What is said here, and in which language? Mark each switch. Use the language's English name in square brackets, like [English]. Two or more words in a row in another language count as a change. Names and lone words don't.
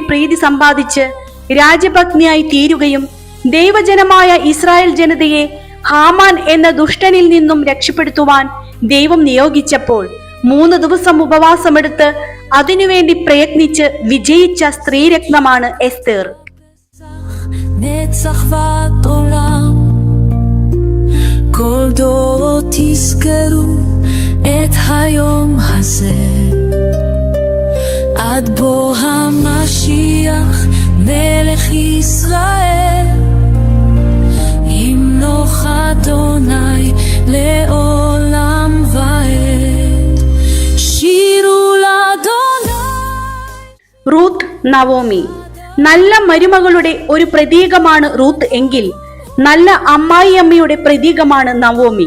[Malayalam] പ്രീതി സമ്പാദിച്ച് രാജപത്നിയായി തീരുകയും ദൈവജനമായ ഇസ്രായേൽ ജനതയെ ഹാമാൻ എന്ന ദുഷ്ടനിൽ നിന്നും രക്ഷപ്പെടുത്തുവാൻ ദൈവം നിയോഗിച്ചപ്പോൾ 3 ദിവസം ഉപവാസമെടുത്ത് അതിനുവേണ്ടി പ്രയത്നിച്ച് വിജയിച്ച സ്ത്രീരത്നമാണ് എസ്തേർ. [Hebrew] את היום הזה עד בוא המשיח מלך ישראל ימלוך אדוני לעולם ועד שירו לאדוני. [Malayalam] റൂത്ത് നവോമി. നല്ല മരുമകളുടെ ഒരു പ്രതീകമാണ് റൂത്ത് എങ്കിൽ നല്ല അമ്മായിയമ്മയുടെ പ്രതീകമാണ് നവോമി.